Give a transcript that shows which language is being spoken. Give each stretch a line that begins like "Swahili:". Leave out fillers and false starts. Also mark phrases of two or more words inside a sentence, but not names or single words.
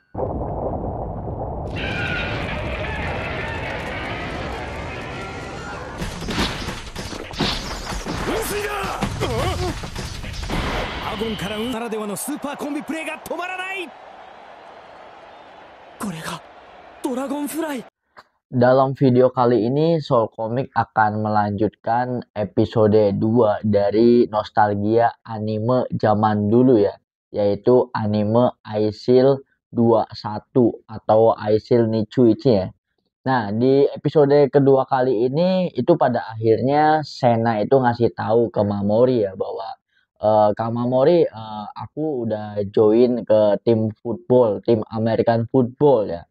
Japanese: アゴンからならではのスーパーコンビプレイが止まらない。これがドラゴンフライ。
Indonesian: Dalam video kali ini Soul Comic akan melanjutkan episode 2 dari nostalgia anime zaman dulu ya, yaitu anime Aisil 21 atau Aisil Nichuichi ya. Nah, di episode kedua kali ini itu pada akhirnya Sena itu ngasih tahu ke Mamori ya bahwa Kak Mamori, aku udah join ke tim football, tim
English: American football
Indonesian: ya.